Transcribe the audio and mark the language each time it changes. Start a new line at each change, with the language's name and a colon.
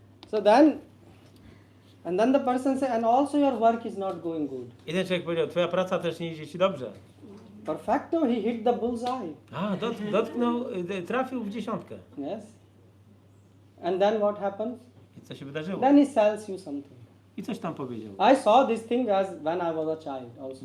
English: So then, and then the person say, and also your work is not going good.
Polish: I ten człowiek powiedział, twoja praca też nie idzie ci dobrze.
English: Perfecto, he hit the bullseye.
Polish: A, dotknął, trafił w dziesiątkę.
English: Yes. And then what happens?
Polish: I co się wydarzyło?
English: Then he sells you something.
Polish: I coś tam powiedział.
English: I saw this thing as when I was a child also.